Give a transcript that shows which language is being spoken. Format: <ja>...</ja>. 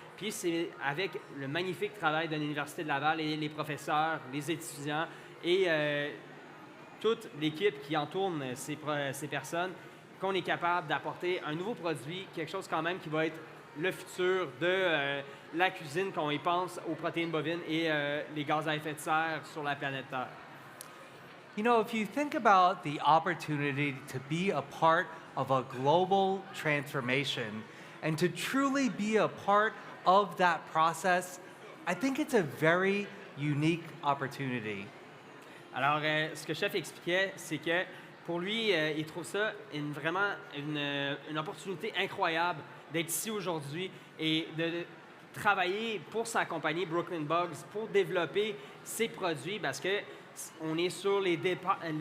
<fr>Puis, c'est avec le magnifique travail de l'Université de Laval et les professeurs, les étudiants et toute l'équipe qui entoure ces personnes qu'on est capable d'apporter un nouveau produit, quelque chose quand même qui va être le futur de la cuisine quand on y pense aux protéines bovines et les gaz à effet de serre sur la planète Terre.</fr> <en>You know, if you think about the opportunity to be a part of a global transformation and to truly be a part of that process, I think it's a very unique opportunity.</en> <fr>Alors, ce que Chef expliquait, c'est que pour lui, il trouve ça vraiment une opportunité incroyable d'être ici aujourd'hui et de travailler pour sa compagnie Brooklyn Bugs pour développer ses produits, parce que on est sur les départs.</fr>